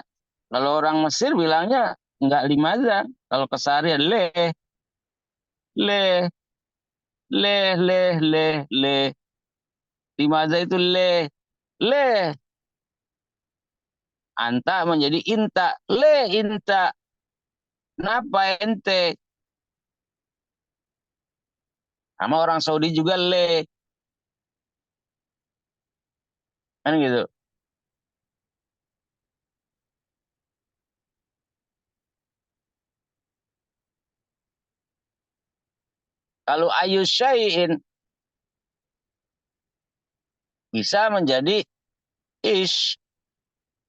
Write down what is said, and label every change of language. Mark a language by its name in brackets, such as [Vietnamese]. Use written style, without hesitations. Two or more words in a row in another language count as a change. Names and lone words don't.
[Indonesian] Kalau orang Mesir bilangnya enggak limaza. Kalau keseharian [Arabic] ليه ليه. ليه ليه ليه ليه لماذا itu ليه. ليه أنت menjadi إنت. ليه إنت. [Indonesian] Kenapa ente? Sama orang Saudi juga leh. Kan gitu. Kalau [Arabic] أي شيء [Indonesian] bisa menjadi ish.